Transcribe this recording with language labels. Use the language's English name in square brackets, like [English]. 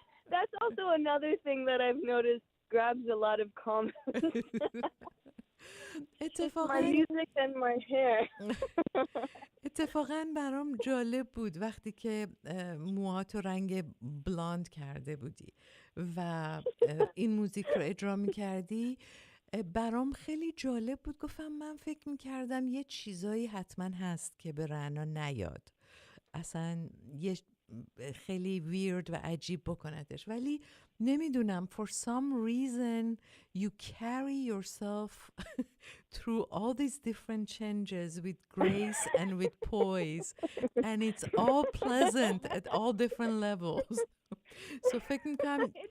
[English] That's also another thing that I've noticed grabs a lot of comments. My music and my hair. [Persian] اتفاقاً برام جالب بود وقتی که موهاتو رنگ بلاند کرده بودی و این موزیک رو اجرا می‌کردی. برام خیلی جالب بود. گفتم من فکر می‌کردم یه چیزایی حتما هست که به رنا نیاد، اصلا یه خیلی ویرد و عجیب بکنتش، ولی نمیدونم [English] for some reason you carry yourself through all these different changes with grace and with poise and it's all pleasant at all different levels. So [Persian] فکر میکنم